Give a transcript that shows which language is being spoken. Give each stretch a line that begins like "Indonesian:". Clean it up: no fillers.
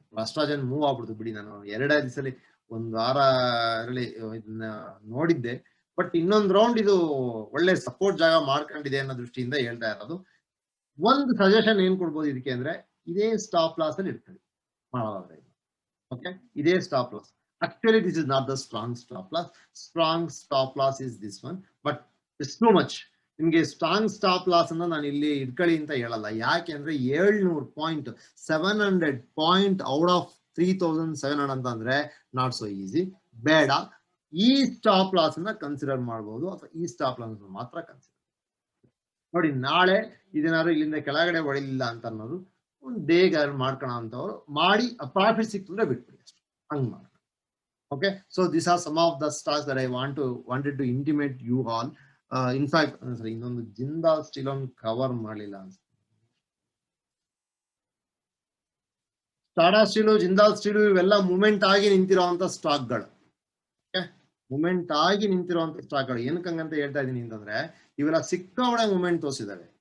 Kannada: ಅಸ್ಟ್ರಾಜನ್ move ಆಗ್ಬಿಡ್ತು ಬಿಡಿ. ನಾನು 2 ದಿವಸದಲ್ಲಿ 1 ವಾರ ಇದನ್ನ ನೋಡಿದ್ದೆ. ಬಟ್ ಇನ್ನೊಂದು ರೌಂಡ್ ಇದು ಒಳ್ಳೆ ಸಪೋರ್ಟ್ ಜಾಗ ಮಾಡ್ಕೊಂಡಿದೆ ಅನ್ನೋ ದೃಷ್ಟಿಯಿಂದ ಹೇಳ್ತಾ ಇರೋದು. ಒಂದು ಸಜೆಷನ್ ಏನ್ ಕೊಡ್ಬೋದು ಇದಕ್ಕೆ ಅಂದ್ರೆ, ಇದೇ ಸ್ಟಾಪ್ ಲಾಸ್ ಅಲ್ಲಿ ಇರ್ತದೆ ಮಾಡೋದಾದ್ರೆ. ಓಕೆ, ಇದೇ stop loss.
English: Actually, this is not the strong stop loss. Strong stop loss is this one, but it's too much.
Kannada: ನಿಮ್ಗೆ ಸ್ಟ್ರಾಂಗ್ ಸ್ಟಾಪ್ ಲಾಸ್ ಅನ್ನ ನಾನು ಇಲ್ಲಿ ಇಟ್ಕೊಳ್ಳಿ ಅಂತ ಹೇಳಲ್ಲ. ಯಾಕೆ ಅಂದ್ರೆ 700 ಪಾಯಿಂಟ್, 700 ಪಾಯಿಂಟ್ ಔಟ್ ಆಫ್ 3700 ಅಂತ ಅಂದ್ರೆ
English: Not so easy.
Kannada: ಬೇಡ, ಈ ಸ್ಟಾಪ್ ಲಾಸ್ ಅನ್ನ ಕನ್ಸಿಡರ್ ಮಾಡಬಹುದು, ಅಥವಾ ಈ ಸ್ಟಾಪ್ ಲಾಸ್ ಮಾತ್ರ ಕನ್ಸಿಡರ್ ನೋಡಿ. ನಾಳೆ ಇದೇನಾದ್ರು ಇಲ್ಲಿಂದ ಕೆಳಗಡೆ ಹೊಡಿಲಿಲ್ಲ ಅಂತ ಅನ್ನೋದು ಒಂದು ಡೇಗೆ ಮಾಡ್ಕೋಣ ಅಂತವ್ರು ಮಾಡಿ, ಪ್ರಾಫಿಟ್ ಸಿಕ್ತಂದ್ರೆ ಬಿಟ್ಬಿಡಿ ಅಷ್ಟು, ಹಂಗ್ ಮಾಡಿ.
English: Okay, so these are some of the stocks that I wanted to intimate you all. In fact, sorry,
Kannada: ಇನ್ನೊಂದು ಜಿಂದಾಲ್ ಸ್ಟೀಲ್ on ಕವರ್ ಮಾಡಲಿಲ್ಲ ಅನ್ಸುತ್ತೆ. ಟಾಟಾ ಸ್ಟೀಲು, ಜಿಂದಾಲ್ ಸ್ಟೀಲು ಇವೆಲ್ಲ ಮೂವ್ಮೆಂಟ್ ಆಗಿ ನಿಂತಿರುವಂತ ಸ್ಟಾಕ್ಗಳು. ಮೂವ್ಮೆಂಟ್ ಆಗಿ ನಿಂತಿರುವಂತ ಸ್ಟಾಕ್ಗಳು. ಏನಕ್ಕಂತ ಹೇಳ್ತಾ ಇದೀನಿ ಅಂತಂದ್ರೆ, ಇವೆಲ್ಲ ಸಿಕ್ಕಾಬಡೆ ಮೂವ್ಮೆಂಟ್ ತೋರಿಸಿದಾವೆ.